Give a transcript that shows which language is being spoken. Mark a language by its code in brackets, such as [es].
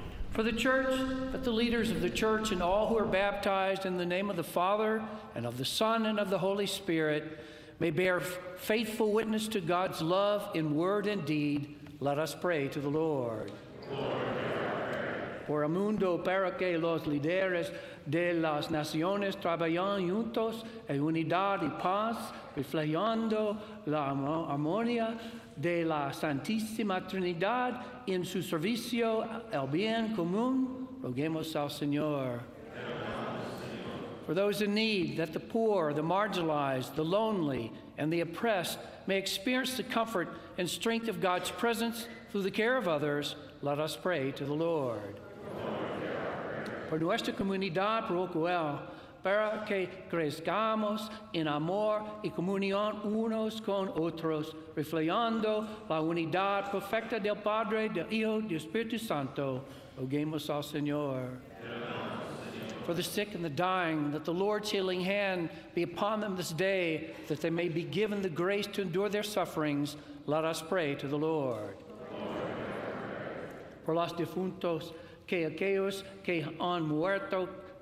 [en] For the church, that the leaders of the church and all who are baptized in the name of the Father and of the Son and of the Holy Spirit may bear faithful witness to God's love in word and deed, let us pray to the Lord. [es] Por el mundo para que los líderes de las naciones trabajen juntos en unidad y paz, reflejando la armonía de la Santísima Trinidad en su servicio al bien común, roguemos al Señor. [en] For those in need, that the poor, the marginalized, the lonely, and the oppressed may experience the comfort and strength of God's presence through the care of others, let us pray to the Lord. [es] Por nuestra comunidad, procuremos para que crezcamos en amor y comunión unos con otros, reflejando la unidad perfecta del Padre, del Hijo, del Espíritu Santo. Roguemos al Señor. [en] For the sick and the dying, that the Lord's healing hand be upon them this day, that they may be given the grace to endure their sufferings, let us pray to the Lord. [es] Por los difuntos, que aquellos que han muerto